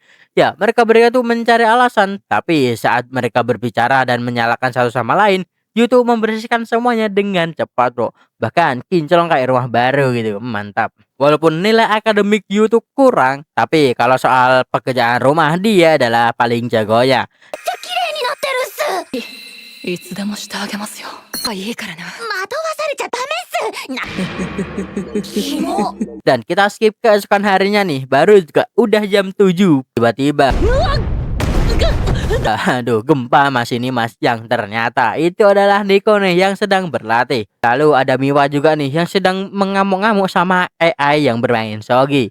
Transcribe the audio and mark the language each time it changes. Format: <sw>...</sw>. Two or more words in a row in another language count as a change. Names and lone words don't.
<id>Ya, mereka berdua tuh mencari alasan, tapi saat mereka berbicara dan menyalahkan satu sama lain, Yu tuh membersihkan semuanya dengan cepat, Bro. Bahkan kinclong kayak rumah baru gitu, mantap. Walaupun nilai akademik Yu tuh kurang, tapi kalau soal pekerjaan rumah dia adalah paling jagonya.</id> <ja>いつでもしてあげますよ。いいからな。惑わされちゃダメっす。キモ。</ja> <id>Dan kita skip keesokan harinya nih, baru juga udah jam 7. Tiba-tiba aduh, gempa mas ini mas, yang ternyata itu adalah Niko nih yang sedang berlatih. Lalu ada Miwa juga nih yang sedang mengamuk-ngamuk sama AI yang bermain Shogi.</id>